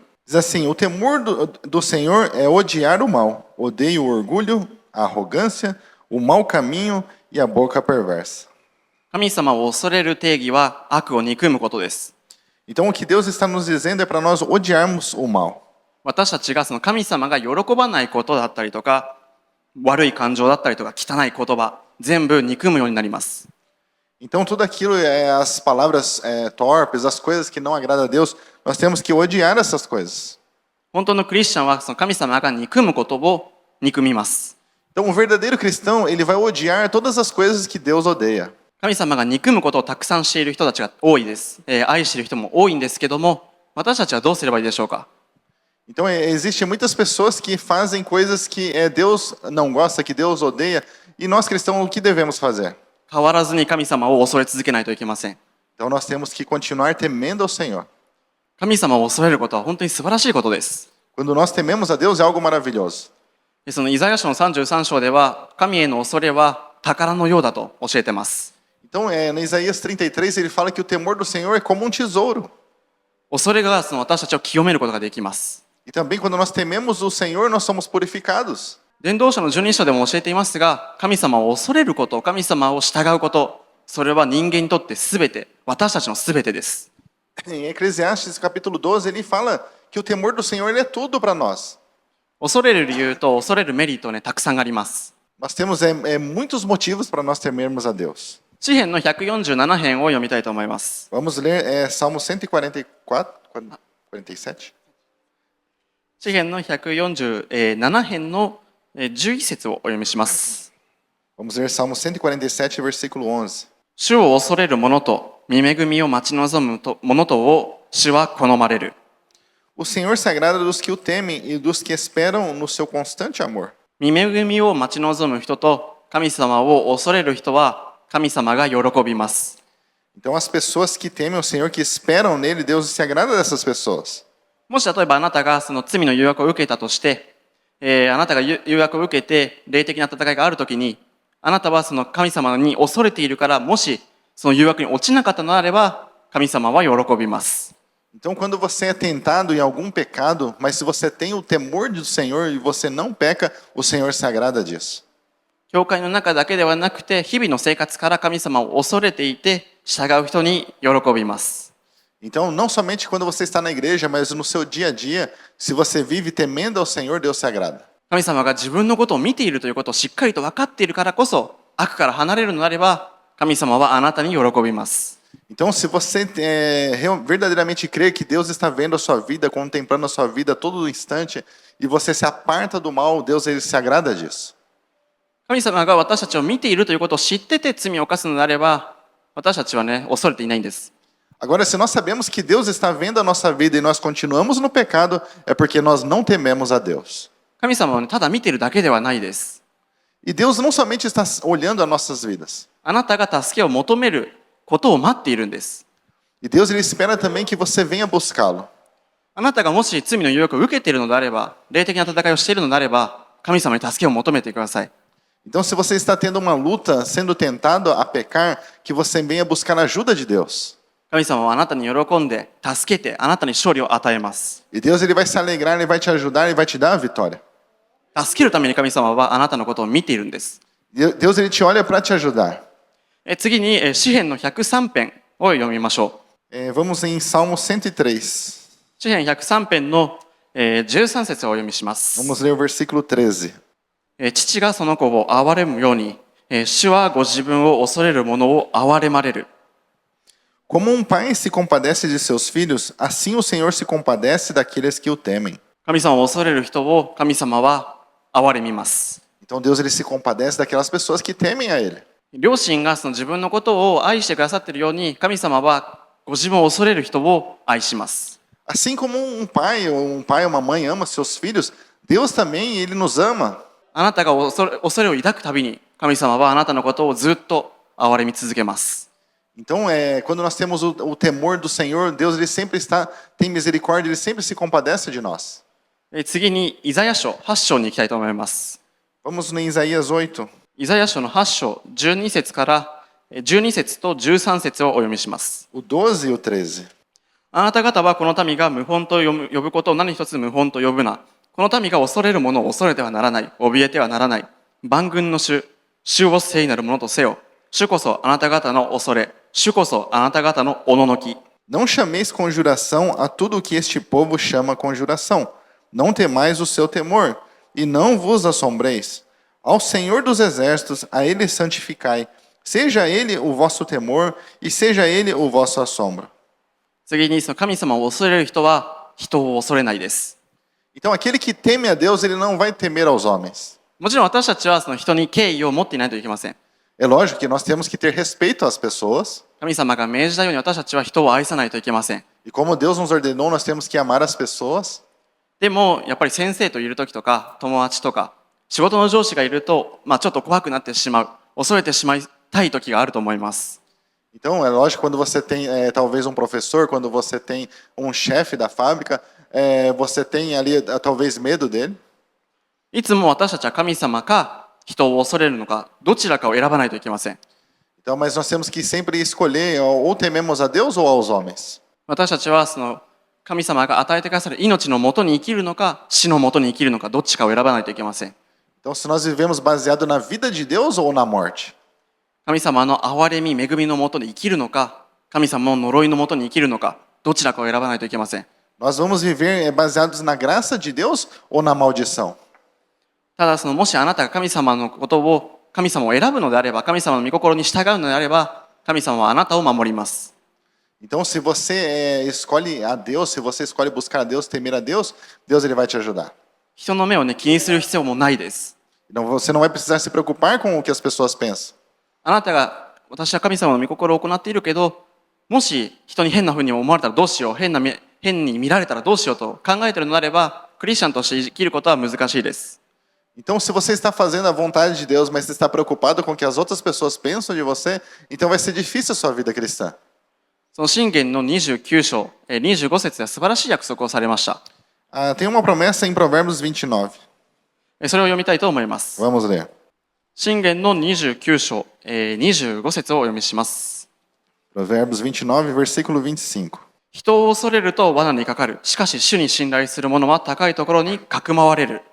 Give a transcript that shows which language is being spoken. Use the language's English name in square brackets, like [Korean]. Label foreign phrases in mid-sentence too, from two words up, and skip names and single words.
[Portuguese] Diz assim, o temor do Senhor é odiar o mal, odeio o orgulho, a arrogância, o mau caminho e a boca perversa. [Japanese] 神様を恐れる定義は悪を憎むことです。 [Portuguese] Então, o que Deus está nos dizendo é para nós odiarmos o mal. [Japanese] 私たちがその神様が喜ばないことだったりとか、悪い感情だったりとか、汚い言葉、全部憎むようになります。 [Portuguese] Então, tudo aquilo, as palavras torpes, as coisas que não agradam a Deus, nós temos que odiar essas coisas. [Japanese] 本当のクリスチャンはその神様が憎むことを憎みます。 [Portuguese] Então, o verdadeiro cristão, ele vai odiar todas as coisas que Deus odeia. [Japanese] 神様が憎むことをたくさんしている人たちが多いです。愛している人も多いんですけども、私たちはどうすればいいでしょうか。 [Portuguese] Então, existem muitas pessoas que fazem coisas que Deus não gosta, que Deus odeia. E nós cristãos, o que devemos fazer? [Japanese] 変わらずに神様を恐れ続けないといけません。 [Portuguese] Então, nós temos que continuar temendo ao Senhor. [Japanese] 神様を恐れることは本当に素晴らしいことです。 [Portuguese] Quando nós tememos a Deus, é algo maravilhoso. [Japanese] そのイザヤ書の33章では、神への恐れは宝のようだと教えています。 [Portuguese] Então, no Isaías 33, ele fala que o temor do Senhor é como um tesouro. [Japanese] 恐れが私たちを清めることができます。 [Portuguese] E também, quando nós tememos o Senhor, nós somos purificados. [Japanese] 伝道者の12章でも教えていますが、神様を恐れること、神様を従うこと、それは人間にとって全て、私たちの全てです。 [Portuguese] Em Eclesiastes, capítulo 12, ele fala que o temor do Senhor ele é tudo para nós. [Japanese] 恐れる理由と恐れるメリットね、たくさんあります。 [Portuguese] Nós temos muitos motivos para nós temermos a Deus. [Japanese] 詩編の147編を読みたいと思います。 [Portuguese] Vamos ler Salmo 144, 47. [Japanese] 詩編の147編の11節をお読みします。 [Portuguese] Vamos ler Salmo 147, versículo 11. [Japanese] 主を恐れる者と御恵みを待ち望む者とを主は好まれる。 [Portuguese] O Senhor se agrada dos que o temem e dos que esperam no seu constante amor. [Japanese] 御恵みを待ち望む人と神様を恐れる人は神様が喜びます。 [Portuguese] Então, as pessoas que temem o Senhor, que esperam nele, Deus se agrada dessas pessoas. [Japanese] もし例えばあなたがその罪の誘惑を受けたとして、あなたが誘惑を受けて霊的な戦いがあるときに、あなたはその神様に恐れているから、もしその誘惑に落ちなかったのであれば、神様は喜びます。 [Portuguese] Então, quando você é tentado em algum pecado, mas se você tem o temor do Senhor e você não peca, o Senhor se agrada disso. [Japanese] 教会の中だけではなくて、日々の生活から神様を恐れていて、従う人に喜びます。 [Portuguese] Então, não somente quando você está na igreja, mas no seu dia a dia, se você vive temendo ao Senhor, Deus se agrada. [Japanese] 神様が自分のことを見ているということをしっかりと分かっているからこそ、悪から離れるのであれば、神様はあなたに喜びます。 [Portuguese] Então, se você verdadeiramente crê que Deus está vendo a sua vida, contemplando a sua vida a todo instante, e você se aparta do mal, Deus ele se agrada disso. [Japanese] 神様が私たちを見ているということを知ってて罪を犯すのであれば、私たちはね、恐れていないんです。 [Portuguese] Agora, se nós sabemos que Deus está vendo a nossa vida e nós continuamos no pecado, é porque nós não tememos a Deus. [Japanese] 神様はね、ただ見ているだけではないです。 [Portuguese] E Deus não somente está olhando as nossas vidas. [Japanese] あなたが助けを求めることを待っているんです。 [Portuguese] E Deus ele espera também que você venha buscá-lo. [Japanese] あなたがもし罪の誘惑を受けているのであれば、霊的な戦いをしているのであれば、神様に助けを求めてください。 [Portuguese] Então, se você está tendo uma luta, sendo tentado a pecar, que você venha buscar a ajuda de Deus. [Japanese] 神様はあなたに喜んで、助けて、あなたに勝利を与えます。 [Portuguese] E Deus ele vai se alegrar, ele vai te ajudar e vai te dar a vitória. [Japanese] 助けるために神様はあなたのことを見ているんです。 [Portuguese] Deus ele te olha para te ajudar. [Japanese] 次に詩編の103編を読みましょう。 [Portuguese] Vamos em Salmo 103. [Japanese] 詩編103編の13節をお読みします。 [Portuguese] Vamos ler o versículo 13. [Japanese] 父がその子を憐れむように、主はご自分を恐れる者を憐れまれる。 [Portuguese] Como um pai se compadece de seus filhos, assim o Senhor se compadece daqueles que o temem. [Japanese] 神様を恐れる人を神様は憐れみます。 [Portuguese] Então Deus ele se compadece daquelas pessoas que temem a ele. [Japanese] 両親がその自分のことを愛してくださっているように、神様はご自分を恐れる人を愛します。 [Portuguese] Assim como um pai ou uma mãe ama seus filhos, Deus também ele nos ama. [Japanese] あなたが恐れを抱くたびに、神様はあなたのことをずっと憐れみ続けます。 [Portuguese] Então, quando nós temos o temor do Senhor, Deus ele sempre tem misericórdia, ele sempre se compadece de nós. [Japanese] 次にイザヤ書8章に行きたいと思います。 [Portuguese] Vamos em Isaías 8. [Japanese] イザヤ書の8章12節から12節と13節をお読みします。 [Portuguese] O 12 e o 13. [Japanese] あなた方はこの民が謀反と呼ぶことを何一つ謀反と呼ぶな。この民が恐れるものを恐れてはならない。怯えてはならない。万軍の主、主を聖なるものとせよ。主こそあなた方の恐れ。主こそあなた方のおののき。 [Portuguese] Não chameis conjuração a tudo o que este povo chama conjuração. Não temais o seu temor, e não vos assombreis. Ao Senhor dos exércitos, a ele santificai. Seja ele o vosso temor, e seja ele o vosso assombro. [Japanese] 次にその神様を恐れる人は人を恐れないです。 [Portuguese] Então, aquele que teme a Deus, ele não vai temer aos homens. [Japanese] もちろん私たちはその人に敬意を持っていないといけません。 [Portuguese] É lógico que nós temos que ter respeito às pessoas, [Japanese] 神様が命じたように私たちは人を愛さないといけません。 [Portuguese] e como Deus nos ordenou, nós temos que amar as pessoas. [Japanese] でもやっぱり先生といる時とか友達とか仕事の上司がいると、ちょっと怖くなってしまう、恐れてしまいたい時があると思います。 [Portuguese] Então, é lógico, quando você tem talvez um professor, quando você tem um chefe da fábrica, você tem ali talvez medo dele. [Japanese] いつも私たちは神様か人を恐れるのかどちらかを選ばないといけません。 [Portuguese] Então, mas nós temos que sempre escolher ou tememos a Deus ou aos homens. [Japanese] 私たちはその神様が与えてくださる命のもとに生きるのか死のもとに生きるのかどっちかを選ばないといけません。 [Portuguese] Então, se nós vivemos baseado na vida de Deus ou na morte. [Japanese] 神様の憐れみ恵みのもとに生きるのか神様の呪いのもとに生きるのかどちらかを選ばないといけません。 [Portuguese] Nós vamos viver baseados na graça de Deus ou na maldição. [Japanese] ただもしあなたが神様のことを神様を選ぶのであれば神様の御心に従うのであれば神様はあなたを守ります。 [Portuguese] Então, se você escolhe a Deus, se você escolhe buscar a Deus, temer a Deus, Deus ele vai te ajudar. [Japanese] 人の目を気にする必要もないです。 [Portuguese] Então, você não vai precisar se preocupar com o que as pessoas pensam. [Japanese] あなたが私は神様の御心を行っているけどもし人に変な風に思われたらどうしよう変に見られたらどうしようと考えているのであればクリスチャンとして生きることは難しいです。 [Portuguese] Então, se você está fazendo a vontade de Deus, mas você está preocupado com o que as outras pessoas pensam de você, então vai ser difícil a sua vida cristã. [Japanese] その箴言の29章25節では素晴らしい約束をされました。 [Portuguese] Tem uma promessa em Provérbios 29. [Japanese] それを読みたいと思います。 [Portuguese] Vamos ler. [Japanese] 箴言の29章25節をお読みします。 [Portuguese] Provérbios 29, versículo 25. [Japanese] 人を恐れると罠にかかる。しかし主に信頼する者は高いところにかくまわれる。